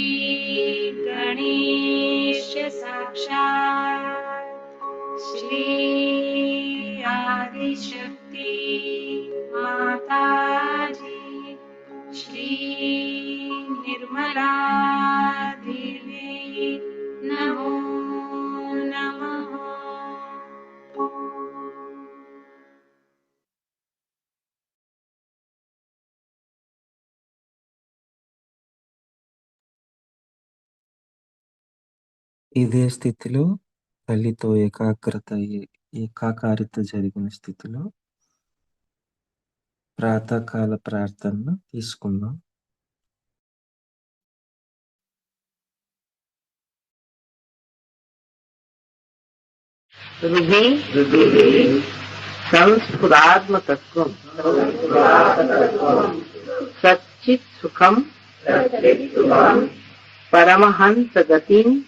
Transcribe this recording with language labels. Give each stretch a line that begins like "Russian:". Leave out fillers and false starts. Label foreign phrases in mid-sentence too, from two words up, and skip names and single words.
Sanskrit: गणेश साक्षात् श्री आदिशक्ति माता जी श्री निर्मला देवी नमो नमः।
Telugu: ఇదే స్థితిలో తల్లితో ఏకాకారిత జరిగిన స్థితిలో ప్రాతకాల ప్రార్థనను తీసుకుందాం.
Sanskrit: हृदि संस्फुरात्मतत्वं सच्चित् सुखं परमहंस गतिं